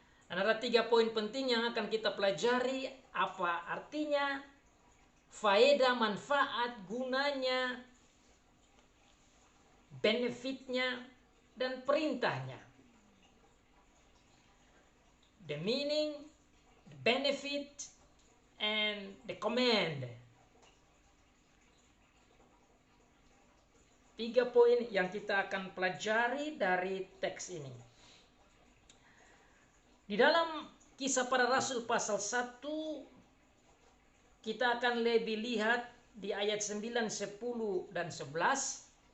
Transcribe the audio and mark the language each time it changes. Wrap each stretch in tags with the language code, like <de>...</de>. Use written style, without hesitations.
<id>Dan ada 3 poin penting yang akan kita pelajari. Apa artinya, faedah, manfaat, gunanya, benefitnya, dan perintahnya.</id> <en>The meaning, the benefit, and the command.</en> <id>3 poin yang kita akan pelajari dari teks ini. Di dalam Kisah Para Rasul pasal 1, kita akan lebih lihat di ayat 9, 10, dan 11.</id>